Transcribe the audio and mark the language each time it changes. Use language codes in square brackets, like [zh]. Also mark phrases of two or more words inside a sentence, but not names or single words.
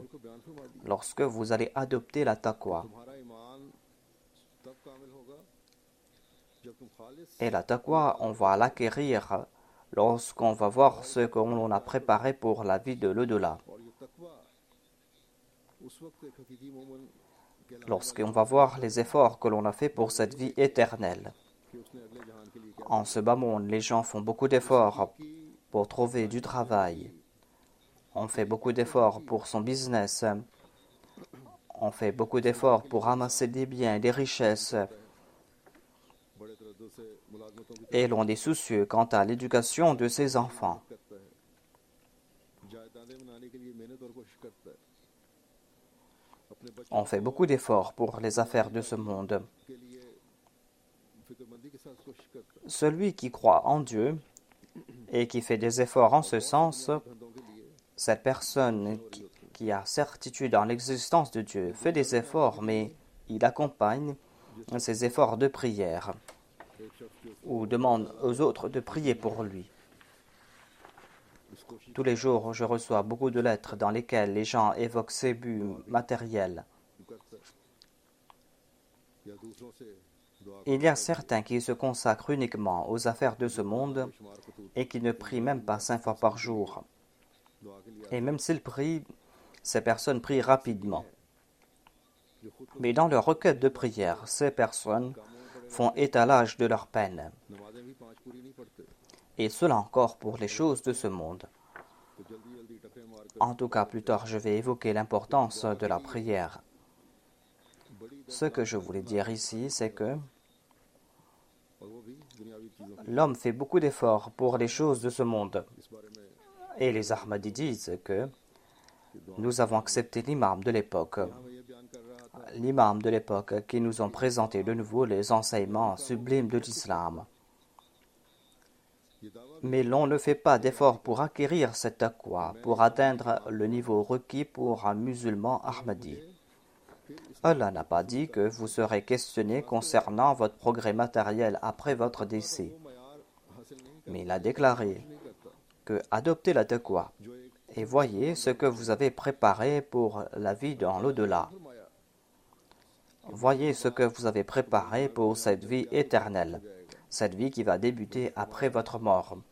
[ur] کو بیان فرما دیا [fr] lorsque vous allez adopter la taqwa. [ur] تمہارا ایمان تب کامل ہوگا جب تم خالص [fr] Et la taqwa, on va l'acquérir lorsqu'on va voir ce qu'on a préparé pour la vie de l'au-delà. [ur] اور یہ تقویٰ اس وقت ایک حقیقی مومن کہلانے [fr] Lorsqu'on va voir les efforts que l'on a fait pour cette vie éternelle. [ur] کہ اس نے اگلے جہان کے لیے کیا [fr] En ce bas monde, les gens font beaucoup d'efforts pour trouver du travail. On fait beaucoup d'efforts pour son business. On fait beaucoup d'efforts pour ramasser des biens, des richesses. [ur] بڑے تردد سے ملازمتوں کی [fr] Et l'on est soucieux quant à l'éducation de ses enfants. [ur] کرتا ہے جائیدادیں بنانے کے لیے محنت اور کوشش کرتا ہے اپنے بچوں [fr] On fait beaucoup d'efforts pour les affaires de ce monde. [ur] کے لیے فکرمندی کے ساتھ کوشش کرتا ہے [fr] Celui qui croit en Dieu et qui fait des efforts en ce sens, [ur] دھندوں کے لیے [fr] cette personne qui a certitude en l'existence de Dieu fait des efforts, mais il accompagne ses efforts de prière [ur] ایک شخص جو [fr] ou demande aux autres de prier pour lui. [ur] اس کوشش [fr] Tous les jours, je reçois beaucoup de lettres dans lesquelles les gens évoquent ses buts matériels. [ur] کرتا ہے یا دوسروں سے دعا [fr] Il y a certains qui se consacrent uniquement aux affaires de ce monde [ur] شمار کو تو [fr] et qui ne prient même pas 5 fois par jour. [ur] دعا کے لیے [fr] Et même s'ils prient, ces personnes prient rapidement. [ur] جو خود کو [fr] Mais dans leur requête de prière, ces personnes font étalage de leur peine. [ur] نمازیں بھی 5 پوری نہیں پڑھتے [fr] Et cela encore pour les choses de ce monde. [ur] تو جلدی جلدی ٹکرے مار کر [fr] En tout cas, plus tard, je vais évoquer l'importance de la prière. [ur] बड़ी [fr] Ce que je voulais dire ici, c'est que [ur] اور وہ بھی دنیاوی چیزوں [fr] l'homme fait beaucoup d'efforts pour les choses de ce monde. [ur] اس بارے میں [fr] Et les Ahmadis disent que nous avons accepté l'imam de l'époque. [ur] ہمیں یہ بیان کر رہا تھا [fr] L'imam de l'époque qui nous ont présenté de nouveau les enseignements sublimes de l'islam. [ur] یہ دعویٰ [fr] Mais l'on ne fait pas d'efforts pour acquérir cette taqwa, pour atteindre le niveau requis pour un musulman Ahmadi. [ur] پھر اس [fr] Allah n'a pas dit que vous serez questionné concernant votre progrès matériel après votre décès, mais il a déclaré que adoptez la taqwa et voyez ce que vous avez préparé pour la vie dans l'au-delà. Voyez ce que vous avez préparé pour cette vie éternelle, cette vie qui va débuter après votre mort.